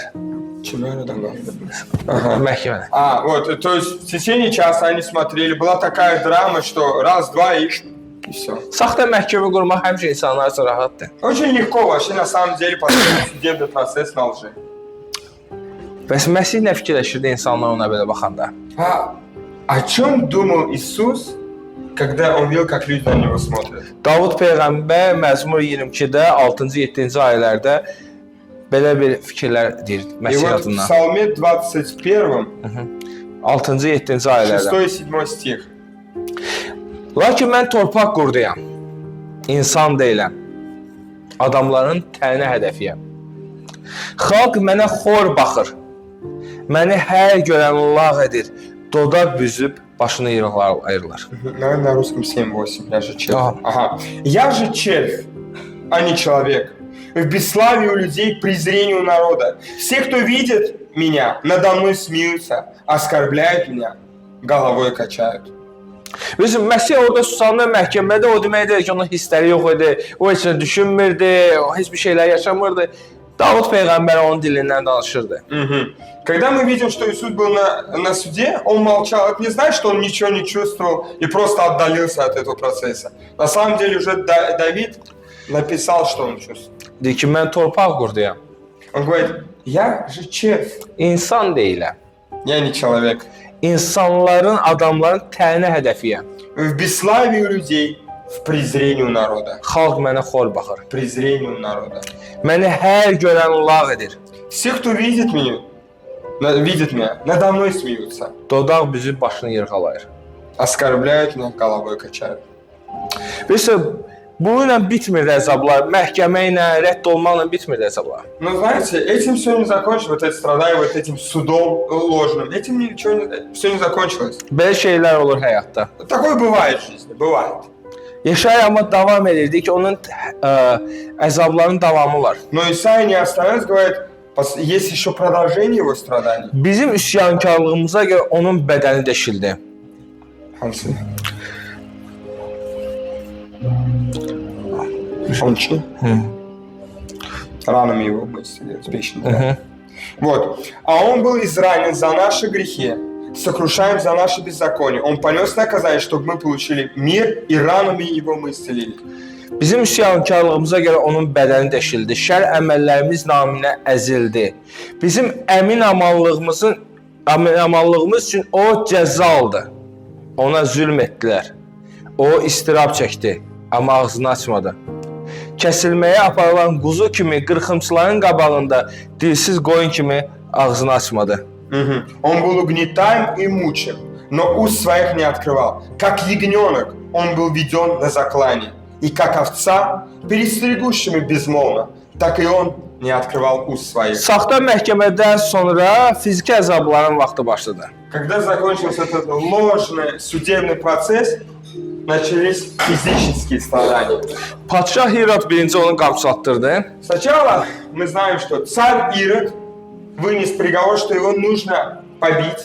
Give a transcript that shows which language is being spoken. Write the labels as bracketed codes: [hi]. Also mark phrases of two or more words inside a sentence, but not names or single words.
[az] Kimi aradan qaldırdınız? Məhkəmədə. [ru] Вот, то есть в течение часа они смотрели, была такая драма, что раз, два и все. [az] Saxta məhkəmə qurmaq həmişə insanlar üçün rahatdır. [ru] Очень легко вообще на самом деле построить судебный процесс на лжи. [az] Bəs Məsih nə fikirləşirdi insanlar ona belə baxanda? [ru] О чем думал Иисус, когда он видел, как люди на него смотрят? [az] Davud Peyğəmbər Məzmur 22-də 6-cı 7-ci ayələrdə belə bir fikirlər deyir [ru] И [az] Məsih [ru] вот в [az] adından. [ru] Псалме 21, [az] 6-cı 7-ci ayələrdə. [ru] 6-7 стих. [az] Lakin mən torpaq qurduyam. İnsan deyiləm. Adamların təni hədəfiyəm. Xalq mənə xor baxır. Məni hər görən lağ edir. Doda büzüb başını ayırırlar. [ru] Наверное, на русском 7-8. Я же червь. Ага. Я же червь, а не человек. В бесславии у людей, презрении у народа. Все, кто видит меня, надо мной смеются, оскорбляют меня, головой качают. [az] Bizim Məsih orada susanda məhkəmədə o deməkdir ki, onun hissləri yox idi. O heç nə düşünmürdü, o heç bir şeylər yaşamırdı. Davud Peyğəmbər onun dilindən danışırdı. [ru] Когда мы видим, что Иисус был на суде, он молчал. Это не значит, что он ничего не чувствовал и просто отдалился от этого процесса. На самом деле уже Давид написал, что он чувствует. [az] Deyir ki, mən torpaq qurduyam. [ru] Он говорит, я же червь, [az] İnsan deyiləm. [ru] я не человек. [az] İnsanların, adamların təni hədəfiyəm. [ru] В бесславии у людей, в презрении у народа. [az] Xalq mənə xor baxır. [ru] В презрении у народа. [az] Məni hər görən lağ edir. [ru] Все, кто видит меня, надо мной смеются. [az] Dodaq büzüb başını yırğalayır. [ru] Оскорбляют меня, головой качают. [az] Bilirsə, bununla bitmir əzablar. Məhkəmə ilə, rədd olmaqla bitmir əzablar. [ru] Но знаете, этим все не закончилось, вот это страдание, вот этим судом ложным. Этим ничего все не закончилось. [az] Belə şeylər olur həyatda. [ru] Такое бывает в жизни, бывает. [az] Yaşayır amma davam edirdi ki, onun əzablarının davamı var. [ru] Но Исаия не остановился, говорит, есть еще продолжение его страданий. [az] Bizim üsyankarlığımıza görə onun bədəni deşildi. Hansı? [ru] Он чей? Ранами его мы исцелили. Вот. А он был изранен за наши грехи, сокрушаем за наши беззакония. Он понес наказание, чтобы мы получили мир, и ранами его мы исцелили. [az] Bizim üsyankarlığımıza görə onun bədəni deşildi. Şər əməllərimiz naminə əzildi. Bizim əmin amallığımız üçün o cəza aldı. Ona zülm etdilər. O istirab çəkdi, amma ağzını açmadı. Kəsilməyə aparılan quzu kimi qırxımçıların qabağında dilsiz qoyun kimi ağzını açmadı. [ru] Он был угнетаем и мучим, но уст своих не открывал. Как ягненок он был веден на заклание. И как овца, перед стригущими безмолвно, так и он не открывал уст своих. [az] Saxta məhkəmədən sonra fiziki əzabların vaxtı başladı. [ru] Когда закончился этот ложный судебный процесс, начались физические страдания. [az] Padşah Hirot birinci onu qamçatdırdı. [ru] Сначала мы знаем, что царь Ирод вынес приговор, что его нужно побить.